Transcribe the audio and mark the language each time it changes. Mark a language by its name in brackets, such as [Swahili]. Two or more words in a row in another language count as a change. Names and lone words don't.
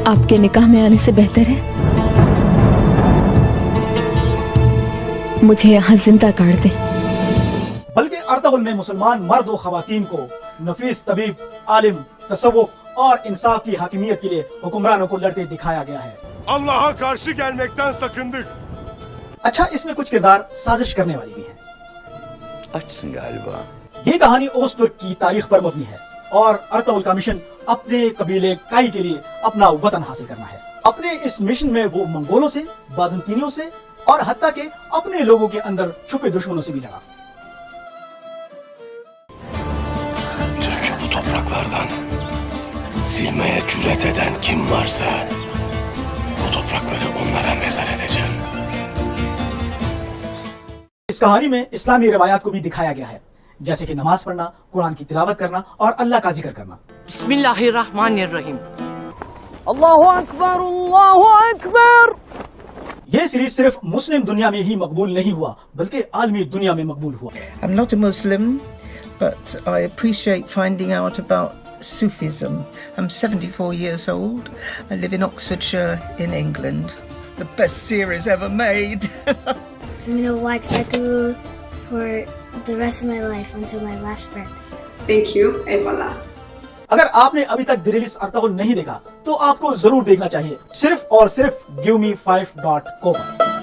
[Urdu] آپ کے نکاح میں آنے سے بہتر ہے مجھے یہاں زندہ کاٹ دیں۔ بلکہ ارطغرل میں مسلمان مرد و خواتین کو نفیس طبیب، عالم، تصوف اور انصاف کی حاکمیت کے لیے حکمرانوں کو لڑتے دکھایا گیا ہے۔ [Turkish] Allah'a karşı gelmekten sakındık. [Urdu] اچھا، اس میں کچھ کردار سازش کرنے والی بھی ہیں۔ [Turkish] Açsın galiba. [Urdu] یہ کہانی اوزترک کی تاریخ پر مبنی ہے، اور ارطغرل کا مشن اپنے قبیلے کائی کے لیے اپنا وطن حاصل کرنا ہے۔ اپنے اس مشن میں وہ منگولوں سے، بازنطینیوں سے اور حتیٰ کہ اپنے لوگوں کے اندر چھپے دشمنوں سے بھی لڑا۔ [Turkish] Türk'ü bu topraklardan silmeye cüret eden kim varsa bu toprakları onlara mezar edeceğim. [Urdu] اس کہانی میں اسلامی روایات کو بھی دکھایا گیا ہے، جیسے کہ نماز پڑھنا، قرآن کی تلاوت کرنا اور اللہ کا ذکر کرنا۔ [Arabic] بسم اللہ الرحمن الرحیم۔ اللہ اکبر، اللہ اکبر۔ [Urdu] یہ سیریز صرف مسلم دنیا میں ہی مقبول نہیں ہوا بلکہ عالمی دنیا میں مقبول ہوا۔ [English] I'm not a Muslim, but I appreciate finding out about Sufism. I'm 74 years old. I live in Oxfordshire in England. The best series ever made. I'm going to watch Ertuğrul for the rest of my life until my last breath. Thank you. [Turkish] Eyvallah. [Urdu] اگر آپ نے ابھی تک دریلس ارطغرل نہیں دیکھا تو آپ کو ضرور دیکھنا چاہیے، صرف اور صرف giveme5.com۔